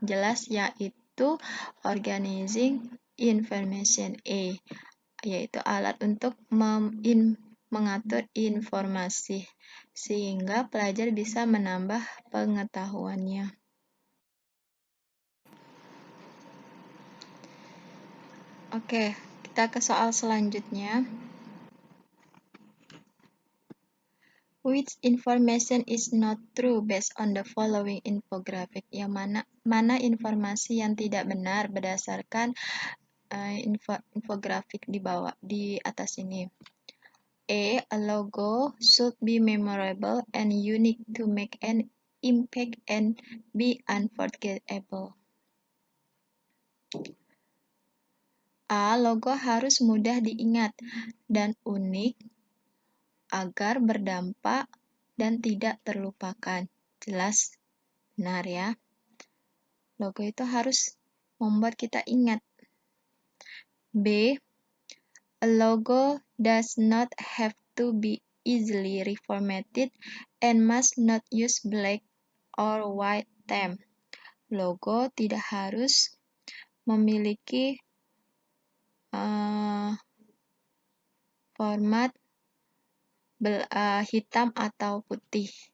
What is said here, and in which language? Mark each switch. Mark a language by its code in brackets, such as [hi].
[id] Jelas yaitu [en] organizing information [id] yaitu alat untuk mengatur informasi sehingga pelajar bisa menambah pengetahuannya. Oke, kita ke soal selanjutnya. [en] Which information is not true based on the following infographic? [id] Yang mana informasi yang tidak benar berdasarkan infografik di atas ini. [en] A logo should be memorable and unique to make an impact and be unforgettable. A. [id] Logo harus mudah diingat dan unik agar berdampak dan tidak terlupakan. Jelas, benar ya. Logo itu harus membuat kita ingat. B. [en] A logo does not have to be easily reformatted and must not use black or white theme. [id] Logo tidak harus memiliki format hitam atau putih.